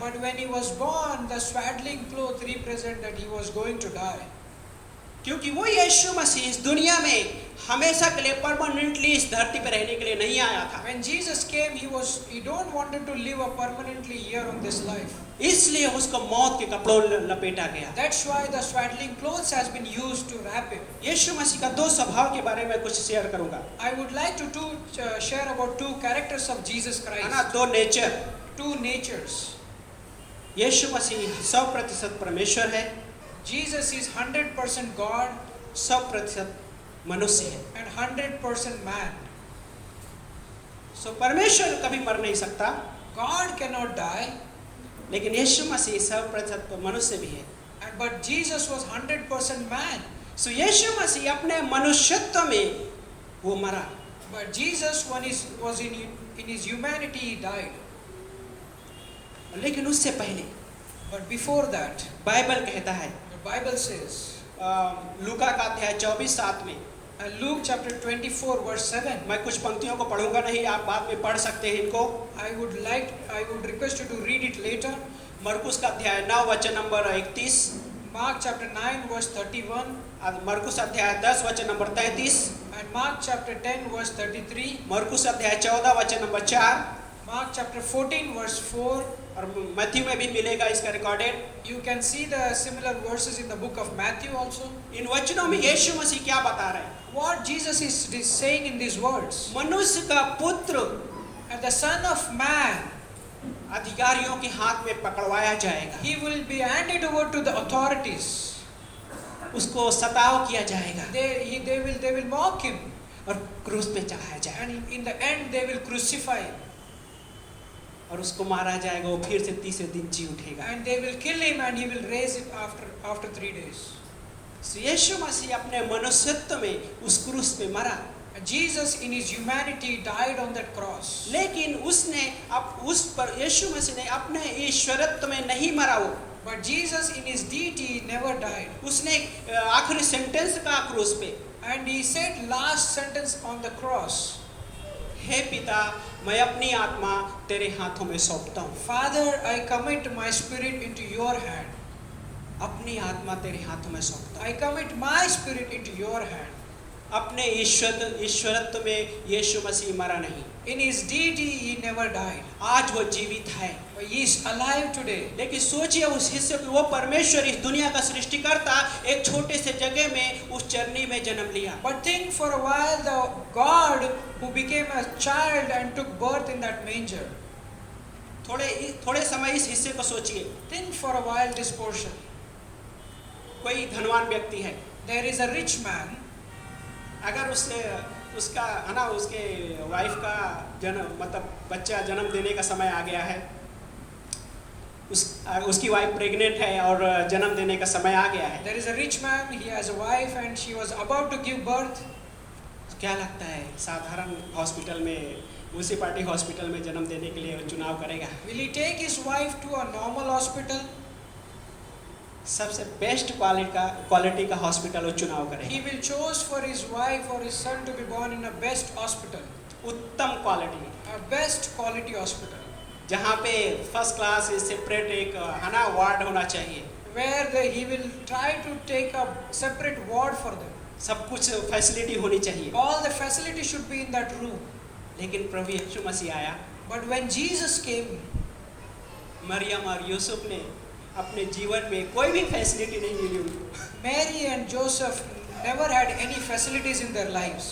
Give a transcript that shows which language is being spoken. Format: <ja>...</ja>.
<en>But when he was born, the swaddling cloth represent that he was going to die.</en> <hi>क्योंकि वो यीशु मसीह इस दुनिया में हमेशा के लिए परमानेंटली इस धरती पर रहने के लिए नहीं आया था।</hi> <en>When Jesus came, he don't wanted to live a permanently here on this life.</en> <hi>इसलिए उसको मौत के कपड़ों लपेटा गया।</hi> <en>That's why the swaddling clothes has been used to wrap him.</en> <hi>यीशु मसीह का दो स्वभाव के बारे में कुछ शेयर करूंगा।</hi> <en>I would like to share about two characters of Jesus</en> <hi>है ना,</hi> <en>Christ.</en> <hi>दो नेचर।</hi> <en>Two natures.</en> <hi>यीशु मसीह 100% परमेश्वर है,</hi> <en>Jesus is 100% God</en> <hi>100% मनुष्य है।</hi> <en>and 100% man.</en> <hi>सो परमेश्वर कभी मर नहीं सकता,</hi> <en>God cannot die,</en> <hi>लेकिन यीशु मसीह 100% मनुष्य भी है।</hi> <en>but Jesus was 100% man.</en> <hi>सो यीशु मसीह अपने मनुष्यत्व में वो मरा,</hi> <en>But Jesus, when he was in his humanity, he died.</en> <hi>लेकिन उससे पहले</hi> <en>But before that,</en> <hi>बाइबल कहता है</hi> <en>the Bible says,</en> <hi>लूका का अध्याय 24:7 में,</hi> <en>Luke chapter 24 verse 7.</en> <hi>मैं कुछ पंक्तियों को पढ़ूंगा नहीं, आप बाद में पढ़ सकते हैं इनको।</hi> <en>I would request you to read it later.</en> <hi>मरकुस का अध्याय 9 वचन नंबर 31,</hi> <en>Mark chapter 9 verse 31</en> <hi>मरकुस अध्याय 10 वचन number 33,</hi> <en>and Mark chapter 10 verse 33,</en> <hi>मरकुस अध्याय 14 वचन नंबर 4,</hi> <en>Mark chapter 14 verse 4.</en> <hi>और मैथ्यू में भी मिलेगा इसका recorded.</hi> <en>You can see the similar verses in the book of Matthew also.</en> <hi>इन वचनों में यीशु मसीह क्या बता रहे हैं?</hi> <en>What Jesus is saying in these words,</en> <hi>मनुष्य का पुत्र</hi> <en>and the Son of Man,</en> <hi>अधिकारियों के हाथ में पकड़वाया जाएगा,</hi> <en>he will be handed over to the authorities.</en> <hi>उसको सताव किया जाएगा</hi> <en>They will mock him,</en> <hi>और क्रूस पे चढ़ाया जाएगा,</hi> <en>and in the end they will crucify him,</en> <hi>और उसको मारा जाएगा, वो फिर से तीसरे दिन जी उठेगा।</hi> <en>and they will kill him, and he will raise it after 3 days.</en> <hi>सो यीशु मसीह अपने मनुष्यत्व में उस क्रूस पे मरा,</hi> <en>And Jesus in his humanity died on that cross.</en> <hi>लेकिन उसने अब उस पर यीशु मसीह ने अपने ईश्वरत्व में नहीं मरा वो,</hi> <en>But Jesus in his deity never died.</en> <hi>उसने आखिरी सेंटेंस का क्रूस पे,</hi> <en>And he said last sentence on the cross,</en> <hi>हे पिता मैं अपनी आत्मा तेरे हाथों में सौंपता हूँ,</hi> <en>Father, I commit my spirit into your hand.</en> <hi>अपनी आत्मा तेरे हाथों में सौंपता हूँ।</hi> <en>I commit my spirit into your hand.</en> <hi>अपने ईश्वरत्व में यीशु मसीह मरा नहीं,</hi> <en>In his deity he never died.</en> <hi>आज वो जीवित है।</hi> <en>But he is alive today.</en> <hi>लेकिन सोचिए उस हिस्से को, वो परमेश्वर इस दुनिया का सृष्टिकर्ता एक छोटे से जगह में उस चरनी में जन्म लिया।</hi> <en>But think for a while the God who became a child and took birth in that manger.</en> <hi>थोड़े समय इस हिस्से को सोचिए।</hi> <en>Think for a while this portion.</en> <hi>कोई धनवान व्यक्ति है,</hi> <en>There is a rich man.</en> <hi>अगर उसका है ना, उसके वाइफ का जन्म मतलब बच्चा जन्म देने का समय आ गया है, उसकी वाइफ प्रेग्नेंट है और जन्म देने का समय आ गया है,</hi> <en>There is a rich man, he has a wife and she was about to give birth.</en> <hi>क्या लगता है साधारण हॉस्पिटल में, म्यूनिसिपैलिटी हॉस्पिटल में जन्म देने के लिए चुनाव करेगा?</hi> <en>Will he take his wife to a normal hospital?</en> <hi>सबसे बेस्ट क्वालिटी का हॉस्पिटल वो चुनाव करेगा।</hi> <en>He will choose for his wife or his son to be born in a best hospital,</en> <hi>उत्तम quality,</hi> <en>a best quality hospital,</en> <hi>जहाँ पे first class separate एक है ना वार्ड होना चाहिए,</hi> <en>where he will try to take a separate ward for them.</en> <hi>सब कुछ फैसिलिटी होनी चाहिए।</hi> <en>All the facilities should be in that room.</en> <hi>लेकिन प्रभु यीशु मसीह आया,</hi> <en>But when Jesus came,</en> <hi>Maryam और यूसुफ ने अपने जीवन में कोई भी फैसिलिटी नहीं मिली उनको।</hi> <en>Mary and Joseph never had any facilities in their lives.</en>